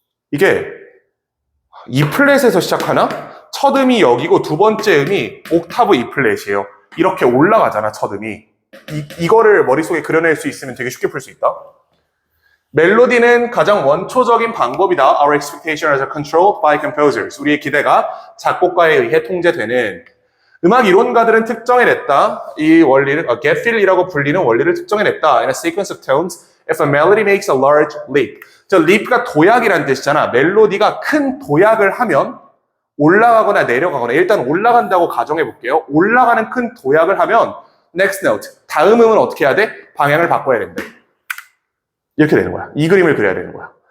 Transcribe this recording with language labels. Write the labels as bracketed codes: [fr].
[ko] 이게 E 플랫에서 시작하나? 첫 음이 여기고 두 번째 음이 옥타브 E 플랫이에요. 이렇게 올라가잖아, 첫 음이. 이거를 머릿속에 그려낼 수 있으면 되게 쉽게 풀 수 있다. 멜로디는 가장 원초적인 방법이다. [en] Our expectations are controlled by composers. [ko] 우리의 기대가 작곡가에 의해 통제되는. 음악 이론가들은 특정해냈다. 이 원리를 get fill이라고 불리는 원리를 특정해냈다. [en] In a sequence of tones, if a melody makes a large leap. [ko] 저 leap가 도약이라는 뜻이잖아. 멜로디가 큰 도약을 하면 올라가거나 내려가거나 일단 올라간다고 가정해볼게요. 올라가는 큰 도약을 하면 [en] next note, [ko] 다음 음은 어떻게 해야 돼? 방향을 바꿔야 된대. 이렇게 되는 거야. 이 그림을 그려야 되는 거야.